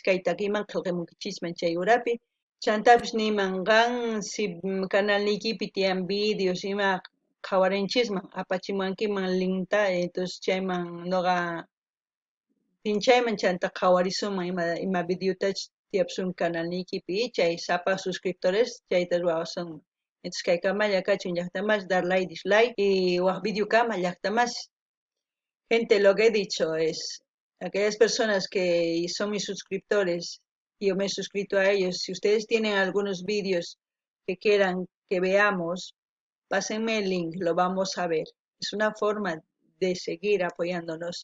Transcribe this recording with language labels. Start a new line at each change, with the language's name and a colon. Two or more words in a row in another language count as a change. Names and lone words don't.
Quechua: kay takiman qillqamunkichisman chay urapi chantapish niman qan si canalnikipi tiyan videos ima qhawarinchisman apachimankiman linkta entonces chayman noqa pinchayman chanta qhawarisunman ima videotachis tiyapsun canalnikipi chay sapa suscriptores chayta ruwasunman entonces kay kamalla kachun llaqtamas
Spanish: dar like dislike y
Quechua: waq videokama llaqtamas
Spanish: gente lo que he dicho es aquellas personas que son mis suscriptores y yo me he suscrito a ellos, si ustedes tienen algunos vídeos que quieran que veamos, pásenme el link, lo vamos a ver. Es una forma de seguir apoyándonos.